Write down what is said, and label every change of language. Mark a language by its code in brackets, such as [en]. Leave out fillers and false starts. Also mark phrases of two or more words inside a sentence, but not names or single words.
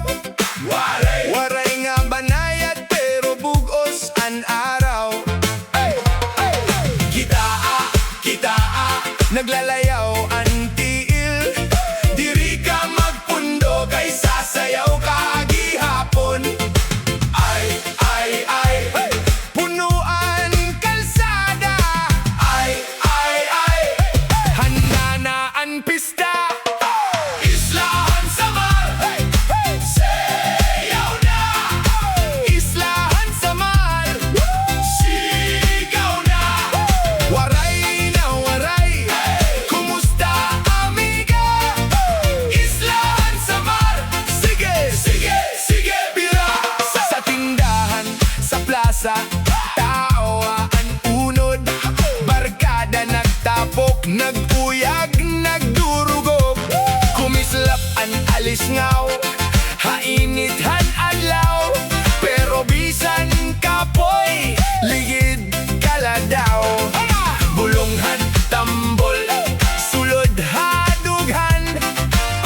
[war] Waray nga banayad, pero bugos an araw. Hey, hey, hey. [ceb] Kitaa, naglalayaw ang tiil. Diri ka magpundo, kay sasayaw ka gihapon. [war] Ay, hey. Punuan kalsada. Ay, handa na ang pista. Isla Han Samar, sayaw na. Isla Han Samar, sigaw na. Waray na waray, kumusta amiga? Isla Han Samar, sige, bira. Sa tindahan, sa plaza, tao ang unod. Barkada nagtapok, naguyag, nagdurugog. Kumislap ang alis ngaw, hainit han adlaw. Pero bisan kapoy, ligid kaladaw. Bulonghan, tambol, sulod hadughan.